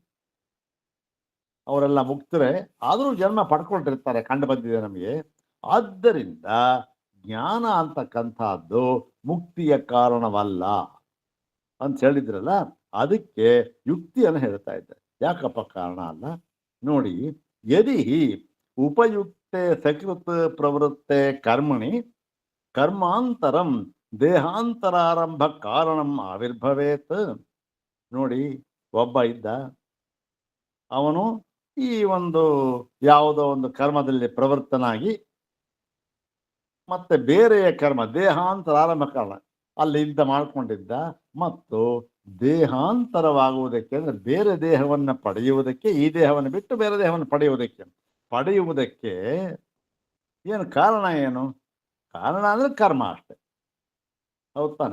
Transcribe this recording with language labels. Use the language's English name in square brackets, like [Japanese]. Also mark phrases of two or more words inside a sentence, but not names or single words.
[Kannada] ಅವರೆಲ್ಲ ಮುಕ್ತರೆ, ಆದರೂ ಜನ್ಮ ಪಡ್ಕೊಂಡಿರ್ತಾರೆ, ಕಂಡು ಬಂದಿದೆ ನಮಗೆ. ಆದ್ದರಿಂದ ಜ್ಞಾನ ಅಂತಕ್ಕಂಥದ್ದು ಮುಕ್ತಿಯ ಕಾರಣವಲ್ಲ ಅಂತ ಹೇಳಿದ್ರಲ್ಲ, ಅದಕ್ಕೆ ಯುಕ್ತಿಯನ್ನು ಹೇಳ್ತಾ ಇದ್ದಾರೆ. ಯಾಕಪ್ಪ ಕಾರಣ ಅಲ್ಲ ನೋಡಿ. [Sanskrit] ಯದಿ ಉಪಯುಕ್ತೆ ಸಕೃತ್ ಪ್ರವೃತ್ತೆ ಕರ್ಮಣಿ ಕರ್ಮಾಂತರಂ ದೇಹಾಂತರಾರಂಭ ಕಾರಣಂ ಆವಿರ್ಭವೇತ್. [Kannada] ನೋಡಿ, ಒಬ್ಬ ಇದ್ದ, ಅವನು ಈ ಒಂದು ಯಾವುದೋ ಒಂದು ಕರ್ಮದಲ್ಲಿ ಪ್ರವೃತ್ತನಾಗಿ ಮತ್ತೆ ಬೇರೆಯ ಕರ್ಮ ದೇಹಾಂತರ ಆರಂಭ ಕಾರಣ ಅಲ್ಲಿಂದ ಮಾಡ್ಕೊಂಡಿದ್ದ. ಮತ್ತು ದೇಹಾಂತರವಾಗುವುದಕ್ಕೆ ಅಂದ್ರೆ ಬೇರೆ ದೇಹವನ್ನು ಪಡೆಯುವುದಕ್ಕೆ, ಈ ದೇಹವನ್ನು ಬಿಟ್ಟು ಬೇರೆ ದೇಹವನ್ನು ಪಡೆಯುವುದಕ್ಕೆ ಏನು ಕಾರಣ, ಏನು ಕಾರಣ ಅಂದ್ರೆ ಕರ್ಮ ಅಷ್ಟೆ, ಹೌದು ತಾನೆ?